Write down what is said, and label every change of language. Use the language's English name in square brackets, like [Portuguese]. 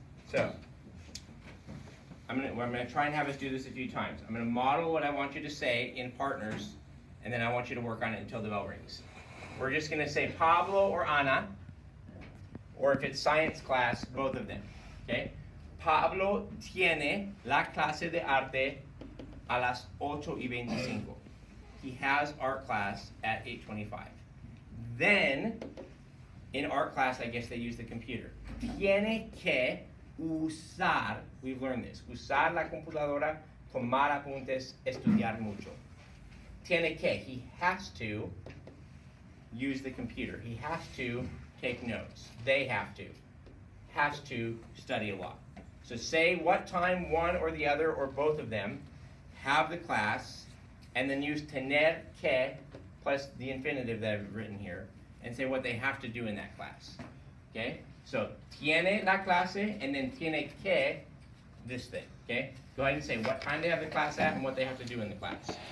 [English] So, I'm gonna try and have us do this a few times. I'm gonna model what I want you to say in partners, and then I want you to work on it until the bell rings. We're just gonna say Pablo or Ana, or if it's science class, both of them, okay? [Spanish] Pablo tiene la clase de arte a las 8:25. [English] He has art class at 8:25. Then, in art class, I guess they use the computer. [Spanish] Tiene que usar, [English] we've learned this, [Spanish] usar la computadora, tomar apuntes, estudiar mucho. Tiene que, [English] he has to use the computer. He has to take notes. They have to. Has to study a lot. So say what time one or the other or both of them have the class, and then use tener que plus the infinitive that I've written here, and say what they have to do in that class. Okay? So [Spanish] tiene la clase, [English] and then [Spanish] tiene que [English] this thing. Okay? Go ahead and say what time they have the class at and what they have to do in the class.